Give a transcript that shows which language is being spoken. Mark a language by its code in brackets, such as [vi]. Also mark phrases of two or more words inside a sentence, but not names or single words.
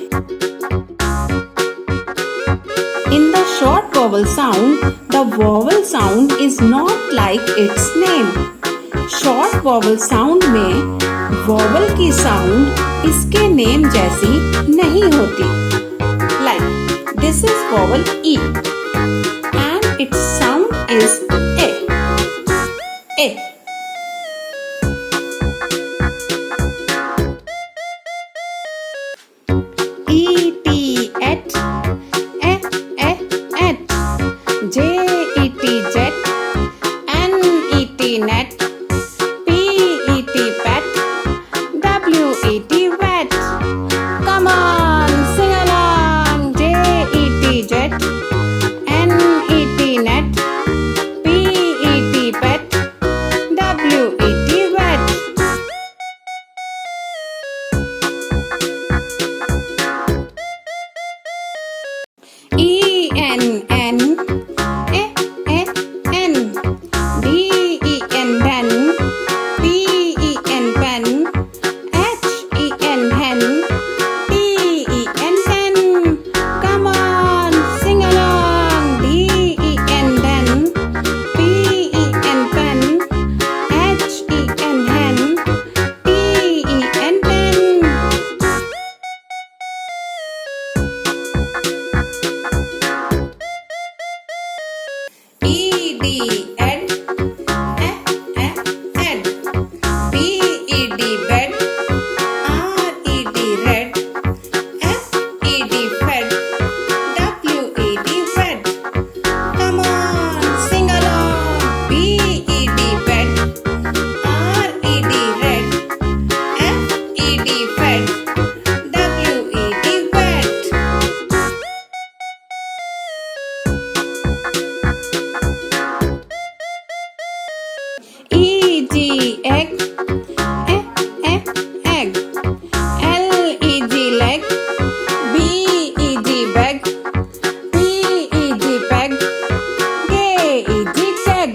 [en] In the short vowel sound, the vowel sound is not like its name. Short vowel sound [hi] में vowel की sound इसके name जैसी नहीं होती. [en] Like this is vowel E and its sound is A. A. E-T, et, et, J-E-T, jet, N-E-T, net, P-E-T, pet, W-E-T, wet. Come on, sing along. J-E-T, jet, N-E-T, net, P-E-T, pet, W-E-T, wet. E-N-N, E-N, D-E-N, den, P-E-N, pen, H-E-N, hen, T-E-N, ten. Come on, sing along. D-E-N, den, P-E-N, pen, H-E-N, hen, T-E-N, ten. E-D, ed, ed, B-E-D, bed, R-E-D, red, F-E-D, fed, W-E-D, fed. Come on, sing along. B-E-D, bed, R-E-D, red, F-E-D, fed, W-E-D, wet. E-G, egg, egg, L-E-G, leg, B-E-G, bag, P-E-G, peg, K-E-G, keg.